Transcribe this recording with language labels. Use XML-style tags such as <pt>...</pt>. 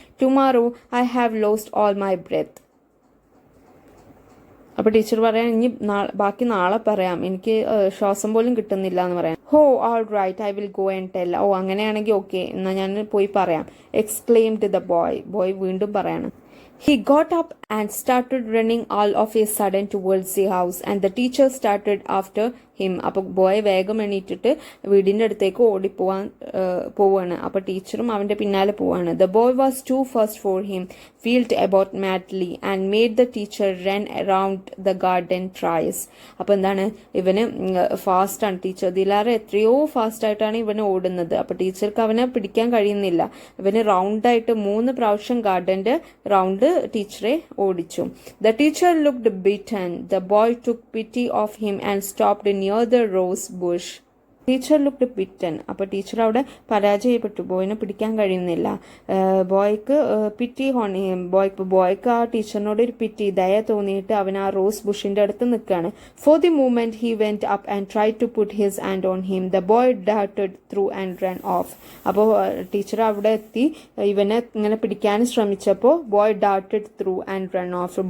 <en>Tomorrow I have lost all my breath.</en> <ml>അപ്പോൾ teacher പറയാൻ ഇനി ബാക്കി നാളെ പറയാം, എനിക്ക് ശ്വാസം പോലും കിട്ടുന്നില്ല എന്ന് പറയാം.</ml> <en>Oh all right I will go and tell.</en> <ml>ഓ അങ്ങനെയാണെങ്കിൽ ഓക്കെ, എന്നാൽ ഞാൻ പോയി പറയാം.</ml> <en>exclaimed the boy</en> <ml>വീണ്ടും പറയാണ്.</ml> <en>He got up and started running all of a sudden towards the house, and the teacher started after him.</en> <ml>അപ്പോൾ ബോയ് വേഗം എണീറ്റിട്ട് വീടിൻ്റെ അടുത്തേക്ക് പോവാണ്. അപ്പോൾ ടീച്ചറും അവൻ്റെ പിന്നാലെ പോവാണ്.</ml> <en>The boy was too fast for him, wheeled about madly and made the teacher run around the garden thrice.</en> <ml>അപ്പോൾ എന്താണ്, ഇവന് ഫാസ്റ്റാണ് ടീച്ചർ, ഇതിലാറെ എത്രയോ ഫാസ്റ്റായിട്ടാണ് ഇവന് ഓടുന്നത്. അപ്പോൾ ടീച്ചർക്ക് അവനെ പിടിക്കാൻ കഴിയുന്നില്ല. ഇവന് റൗണ്ടായിട്ട് 3 പ്രാവശ്യം ഗാർഡൻ്റെ റൗണ്ട് ടീച്ചറെ ഓടിച്ചു.</ml> <en>The teacher looked beaten. The boy took pity of him and stopped near the rose bush. Teacher looked beaten.</en> <ml>അപ്പോൾ ടീച്ചർ അവിടെ പരാജയപ്പെട്ടു, ബോയിനെ പിടിക്കാൻ കഴിയുന്നില്ല. ബോയ്ക്ക് പിറ്റി ബോയ്ക്ക് ആ ടീച്ചറിനോട് ഒരു പിറ്റി, ദയ തോന്നിയിട്ട് അവൻ ആ റോസ് ബുഷിൻ്റെ അടുത്ത് നിൽക്കുകയാണ്.</ml> <en>For the moment he went up and try to put his hand on him. The boy darted through and run off.</en> <ml>അപ്പോൾ ടീച്ചർ അവിടെ എത്തി ഇവനെ ഇങ്ങനെ പിടിക്കാൻ ശ്രമിച്ചപ്പോൾ</ml> <en>Boy darted through and run off.</en>